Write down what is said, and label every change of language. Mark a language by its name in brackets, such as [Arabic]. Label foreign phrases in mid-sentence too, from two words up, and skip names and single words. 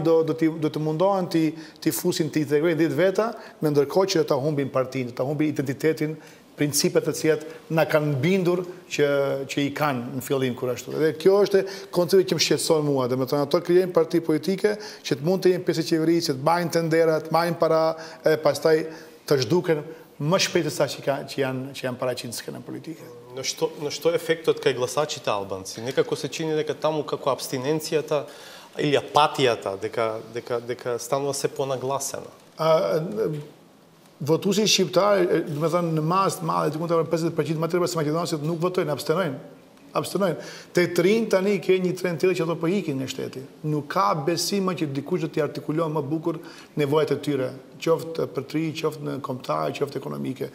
[Albanian] Do të mundohen të fusin të integrojnë 10 veta, në ndërkohë që ta humbin partinë, ta humbin identitetin, principet të cilat na kanë bindur që i kanë në fillim kur ashtu. Dhe kjo është koncepti që më shqetëson mua, domethënë ato krijojnë parti politike që të mund të jenë pjesë e qeverisë, që të bajnë tendera, të marrin para e pastaj të zhduken më shpejt se sa që janë paraqitur në skenën politike. [Macedonian] На что ефектот кај гласачите албанци? Некако се чини дека таму како абстиненцијата или апатијата дека станува се понагласена. [Albanian] Votuesi shqiptar, do të thënë në masë të madhe, të mund të avë 50% më tepër se maqedonësit nuk votojnë, abstenojnë. Te të rinj tani ke një trend tjetër që ato po ikin nga shteti. Nuk ka besim që dikush do t'i artikulon më bukur nevojat e tyre, qoftë për tri, qoftë në kombëtare, qoftë ekonomike.